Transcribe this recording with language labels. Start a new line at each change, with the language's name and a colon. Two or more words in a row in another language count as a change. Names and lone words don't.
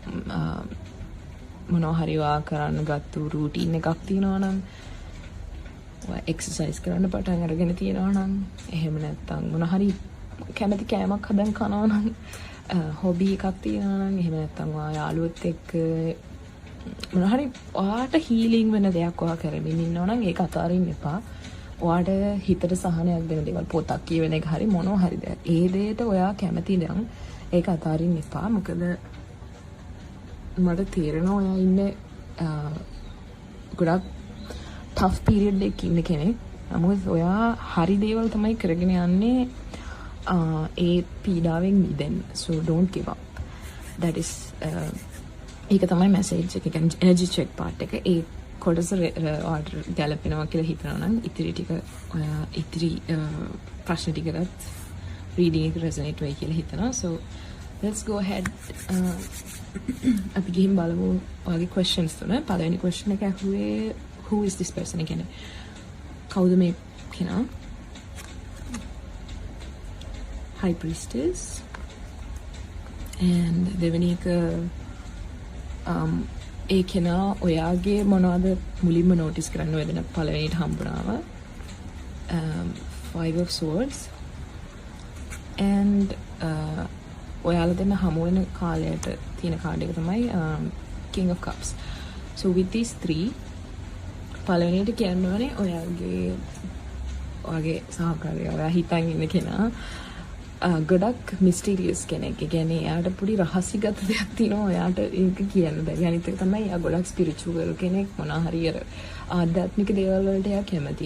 Sinhala: මොනවා හරි ඔයා කරන්න ගත්තු රූටින් එකක් තියෙනවා නම් ඔයා එක්සර්සයිස් කරන්න පටන් අරගෙන තියෙනවා නම් එහෙම නැත්නම් මොන හරි කැමති කෑමක් හදන් කනවා නම් හොබි එකක් තියෙනවා නම් එහෙම නැත්නම් ඔයා යාළුවොත් එක්ක මොන හරි ඔයාට හීලින් වෙන දෙයක් ඔයා කරමින් ඉන්නවා නම් ඒක අතාරින්න එපා ඔයාට හිතට සහනයක් දෙන දේවල් පොතක් කියවන එක හරි මොනවා හරි දෙයක් ඒ දෙයට ඔයා කැමති නම් ඒක අතාරින්න එපා මොකද මට තේරෙනවා ඔයා ඉන්නේ ගොඩක්
English: tough period
Sinhala: එකක ඉන්න කෙනෙක් නමුත් ඔයා හරි දේවල් තමයි කරගෙන යන්නේ ඒ පීඩාවෙන් මිදෙන්න
English: so don't give up that is
Sinhala: ඒක තමයි message එක කියන්නේ
English: energy check part
Sinhala: එක ඒ කොටස ඔයාට ගැලපෙනවා කියලා හිතනවා නම් ඉතිරි ටික ඔයා ඉතිරි ප්‍රශ්න ටිකකට reading එක resonate වෙයි කියලා හිතනවා
English: so let's go ahead
Sinhala: අපි ගිහින් බලමු ඔයාගේ questions තුන පළවෙනි question එක ඇහුවේ
English: who is this person
Sinhala: කියන්නේ කවුද මේ කෙනා
English: high priestess and
Sinhala: දෙවෙනි එක ඒ කෙනා ඔයාගේ මොනවද මුලින්ම notice කරන්න වෙන පළවෙනිට හම්බුනාම
English: five of swords and
Sinhala: ඔයාලා දෙන්න හමු වෙන කාලයට තියෙන කාඩ් එක තමයි
English: king of cups So with these 3
Sinhala: පළවෙනියට කියන්න ඕනේ ඔයාගේ සහකාරයා ඔයා හිතන් ඉන්න කෙනා ගොඩක් මිස්ටීරියස් කෙනෙක්. ඒ කියන්නේ එයාට පොඩි රහස්‍යගත දෙයක් තියෙනවා ඔයාට ඒක කියන්න බැරි. අනිත් එක තමයි එයා ගොඩක් ස්පිරිචුවල් කෙනෙක්. මොනවා හරි ආධ්‍යාත්මික දේවල් වලට එයා කැමති.